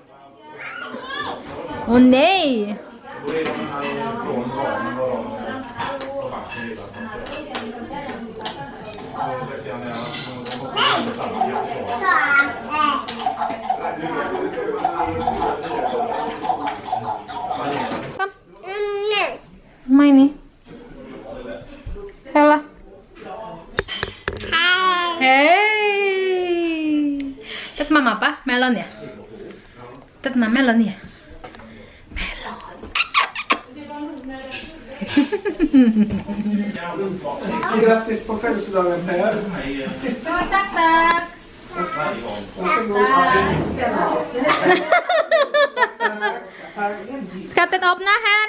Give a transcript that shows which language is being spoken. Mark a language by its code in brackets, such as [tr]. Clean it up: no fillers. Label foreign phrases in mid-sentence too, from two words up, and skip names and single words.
[sv] Åh nej! Kom. [id] Main nih. Hela. Hey. Tet mama apa? Melon ya? Tet mama melon ya? Melon. [sv] Grattis på födelsedagen Per. Tak tak. Ska Ted öppna här?